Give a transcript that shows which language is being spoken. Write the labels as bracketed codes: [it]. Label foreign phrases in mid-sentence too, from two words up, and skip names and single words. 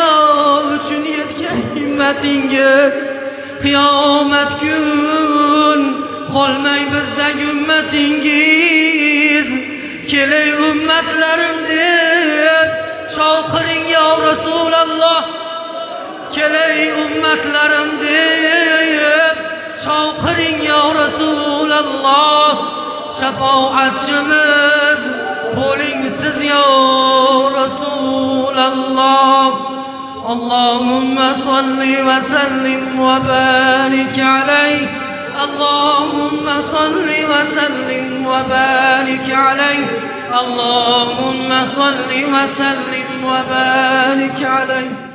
[uz] uchun yetgan himmatingiz Qiyomat kun qolmay bizda ummatingiz Kelay ummatlarim deb chaqiring ya Rasululloh Kelay ummatlarim deb chaqiring ya Rasululloh Shafoatchimiz bo'ling siz ya [ar] رسول الله اللهم صل وسلم وبارك عليه اللهم صل وسلم وبارك عليه اللهم صل وسلم وبارك عليه